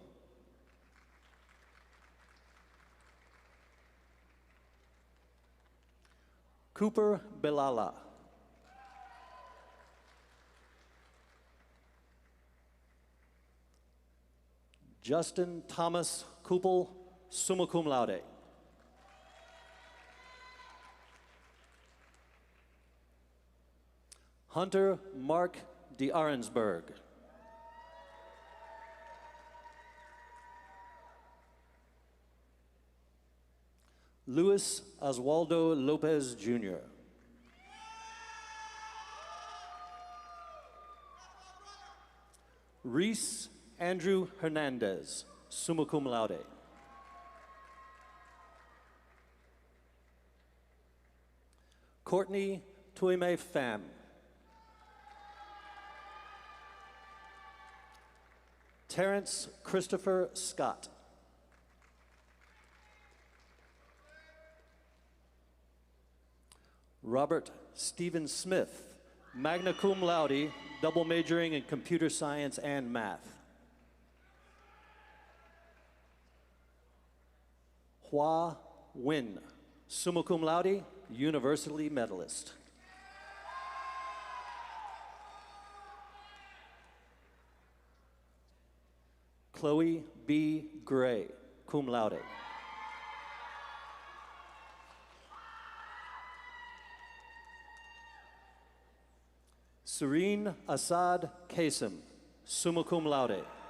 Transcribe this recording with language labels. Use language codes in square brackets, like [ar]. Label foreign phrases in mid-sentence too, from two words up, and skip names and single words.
[en] Cooper Belala. Justin Thomas Kupel, [la] summa cum laude. [en] Hunter Mark de Arensberg. Luis Oswaldo Lopez Jr. Reese Andrew Hernandez, [la] summa cum laude. [en] Courtney Tuime Pham. Terrence Christopher Scott. Robert Stephen Smith, [la] magna cum laude, [en] double majoring in computer science and math. Hua Win, [la] summa cum laude, [en] universally medalist. Chloe B. Gray, [la] cum laude. [en] Serene Assad Kasim, [la] summa cum laude.